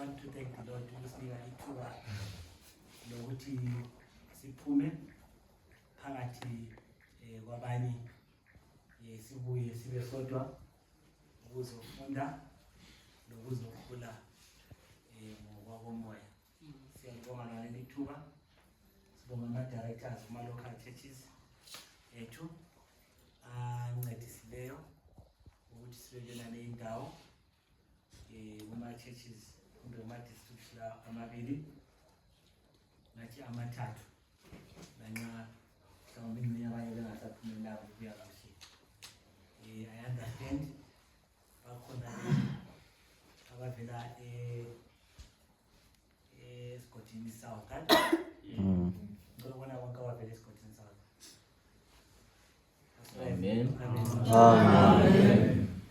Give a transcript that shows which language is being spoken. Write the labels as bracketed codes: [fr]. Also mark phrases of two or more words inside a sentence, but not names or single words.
[en] thank the Lord [nd] ukusinika ithuba lokuthi siphume phakathi kwabanye sibuye sibe sodwa ukuzofunda nokuzokhula ngokwakomoya. Siyabonga ngaleli thuba. Sibonga ama-directors kuma- [en] local churches [nd] ethu ancedisileyo ukuthi sibe naley'ndawo kuma-churches kumbe kuma-districts la amabili nathi amathathu lanxa mhlawumbe ingxenye abanye bengasaphumelelanga ukuya kahle. [en] I understand [nd] bakhona abavela esigodini South kanti ngibona bonke abavela esigodini South. Amen. Amen.